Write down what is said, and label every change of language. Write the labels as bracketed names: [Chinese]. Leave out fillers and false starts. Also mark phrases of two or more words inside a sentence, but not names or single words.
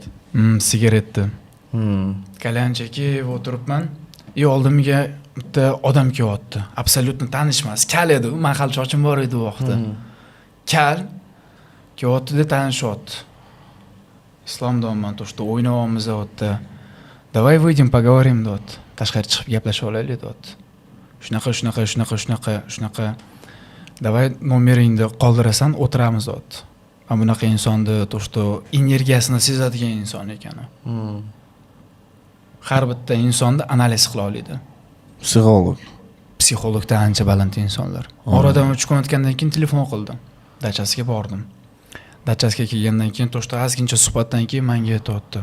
[Uzbek] Sigaretni. Kalyan chekib o'tiribman. Oldimga bitta odam kelyapti. Absolutno tanishmas. Kal edi, men hali chochim bor edi u vaqtda. Kal kelyapti-da, tanishyapti. Islomdanman, [Russian] то, что [Uzbek] o'ynayapmiz o'tda. [Russian] Давай выйдем, поговорим, [Uzbek] dot. Tashqari chiqib gaplashib olaylik, dot. Shunaqa. Давай nomeringni qoldirasan, o'tiramiz, dot. Mana bunaqa insonni, [Russian] то, что [Uzbek] energiyasini sezadigan inson ekan u. Har bitta insonni analiz qila oladi. Psixologda ancha baland insonlar. Oradan 3 kun o'tgandan keyin telefon qildim. Dachasiga bordim. Dachasiga kelgandan keyin [Russian] то, что [Uzbek] ozgincha suhbatdan keyin menga aytdi.